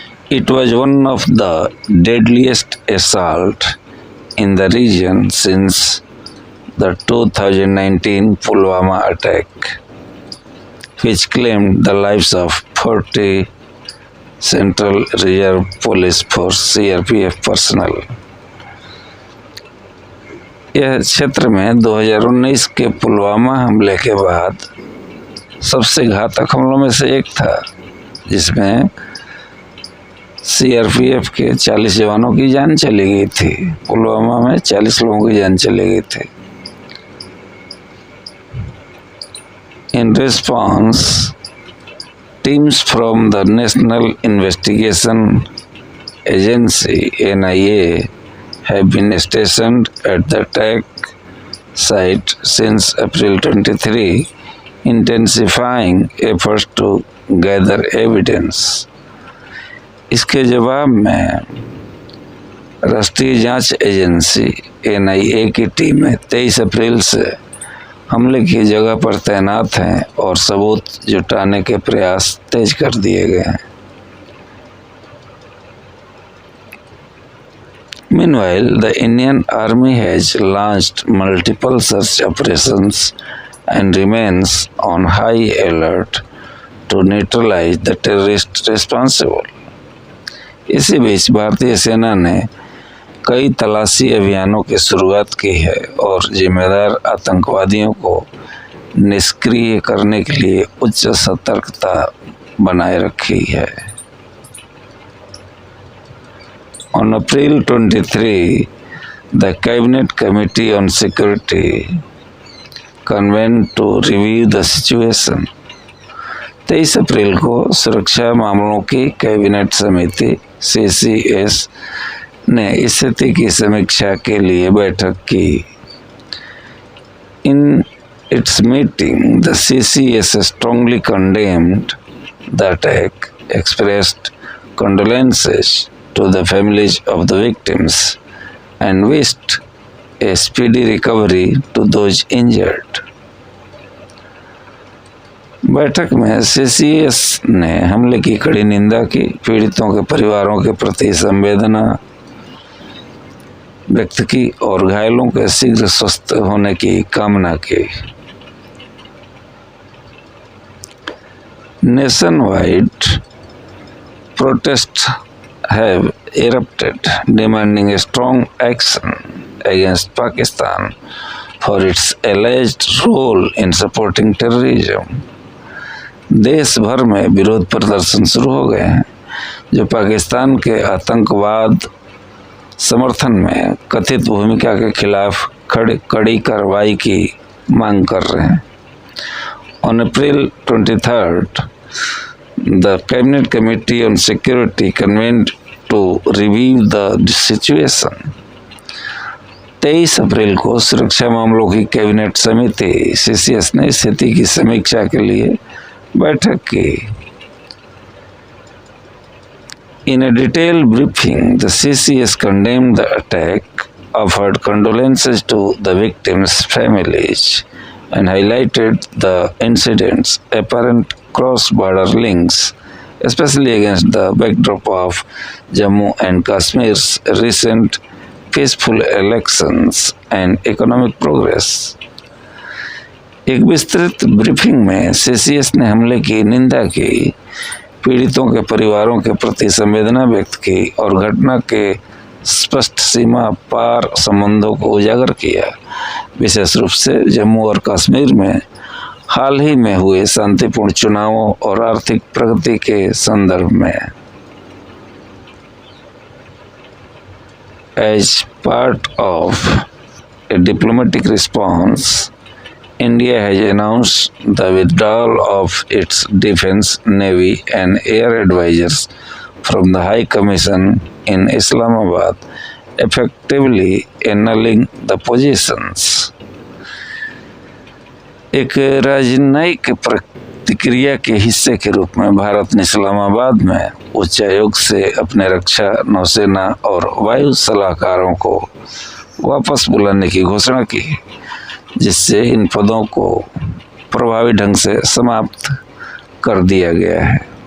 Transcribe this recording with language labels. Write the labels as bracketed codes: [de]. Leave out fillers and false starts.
[en] It was one of the deadliest assault in the region since the 2019 Pulwama attack, which claimed the lives of 40 Central Reserve Police Force CRPF personnel। [hi] यह क्षेत्र में 2019 के पुलवामा हमले के बाद सबसे घातक हमलों में से एक था, जिसमें CRPF के 40 जवानों की जान चली गई थी। पुलवामा में 40 लोगों की जान चली गई थी। [en] In response, teams from the National Investigation Agency NIA have been stationed at the attack site since April 23, intensifying efforts to gather evidence. [hi] इसके जवाब में राष्ट्रीय जांच एजेंसी NIA की टीमें 23 अप्रैल से हमले की जगह पर तैनात हैं और सबूत जुटाने के प्रयास तेज कर दिए गए हैं। [en] Meanwhile, the Indian Army has launched multiple search operations and remains on high alert to neutralize the terrorists responsible. [hi] इसी बीच भारतीय सेना ने कई तलाशी अभियानों की शुरुआत की है और जिम्मेदार आतंकवादियों को निष्क्रिय करने के लिए उच्च सतर्कता बनाए रखी है। [en] On April 23, the Cabinet Committee on Security convened to review the situation. [hi] 23 अप्रैल को सुरक्षा मामलों की कैबिनेट समिति CCS ने स्थिति की समीक्षा के लिए बैठक की। [en] In its meeting, the CCS strongly condemned the attack, expressed condolences to the families of the victims, and wished a speedy recovery to those injured. [hi] बैठक में CCS ने हमले की कड़ी निंदा की, पीड़ितों के परिवारों के प्रति संवेदना व्यक्त की और घायलों के शीघ्र स्वस्थ होने की कामना की। [en] Nationwide protests have erupted, demanding a strong action against Pakistan for its alleged role in supporting terrorism. [hi] देश भर में विरोध प्रदर्शन शुरू हो गए हैं जो पाकिस्तान के आतंकवाद समर्थन में कथित भूमिका के खिलाफ कड़ी कार्रवाई की मांग कर रहे हैं। [en] On April 23rd, the Cabinet Committee on Security convened to review the situation. [hi] 23 अप्रैल को सुरक्षा मामलों की कैबिनेट समिति CCS ने स्थिति की समीक्षा के लिए बैठक की। [en] In a detailed briefing, the CCS condemned the attack, offered condolences to the victims' families, and highlighted the incident's apparent cross-border links, especially against the backdrop of Jammu and Kashmir's recent peaceful elections and economic progress. [hi] एक विस्तृत briefing में CCS ने हमले की निंदा की, पीड़ितों के परिवारों के प्रति संवेदना व्यक्त की और घटना के स्पष्ट सीमा पार संबंधों को उजागर किया, विशेष रूप से जम्मू और कश्मीर में हाल ही में हुए शांतिपूर्ण चुनावों और आर्थिक प्रगति के संदर्भ में। [en] As part of a diplomatic response, India has announced the withdrawal of its defense, navy and air advisors from the High Commission in Islamabad, effectively annulling the positions. [hi] एक राजनयिक प्रतिक्रिया के हिस्से के रूप में भारत ने इस्लामाबाद में उच्चायोग से अपने रक्षा, नौसेना और वायु सलाहकारों को वापस बुलाने की घोषणा की, जिससे इन पदों को प्रभावी ढंग से समाप्त कर दिया गया है।